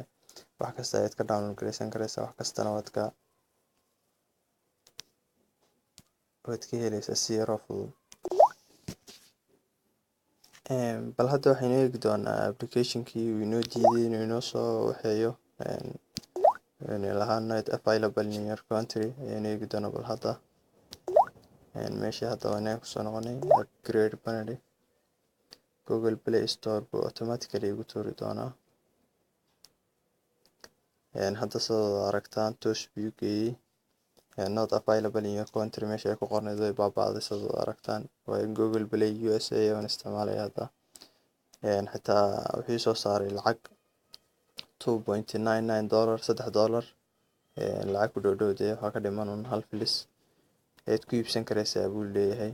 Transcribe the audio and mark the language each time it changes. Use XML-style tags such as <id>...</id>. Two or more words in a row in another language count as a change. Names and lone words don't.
<so>wax kasta ayaad ka download garaysan karaysaa, wax kastana waad ka helaysaa si yar oo fudud. bal hadda waxaynu eegi doonaa application-kii uu inoo diiday inuu inoo soo waxeeyo lahaa</so> <en>not available in your country</en> <so>ayaynu eegi doonaa. bal hadda meeshii hadda waa inaan kusoo noqonay</so> <en>upgrade banner.</en> <so>Google Play Store buu automatically igu tuuri doonaa. hadda sidoo aragtaan toos buu geeyey</so> <en>not available in your country</en> <so>meesha ay ku qornayd way baaba'day. sidoo aragtaan waa Google Play USA aan isticmaalaya hadda. xitaa wuxuu soo saaray lacag $2.99 $3 lacag ku dhowdhowday. waxaa ka dhiman hal filis ayaad ku iibsan karaysaa buu leeyahay.</so>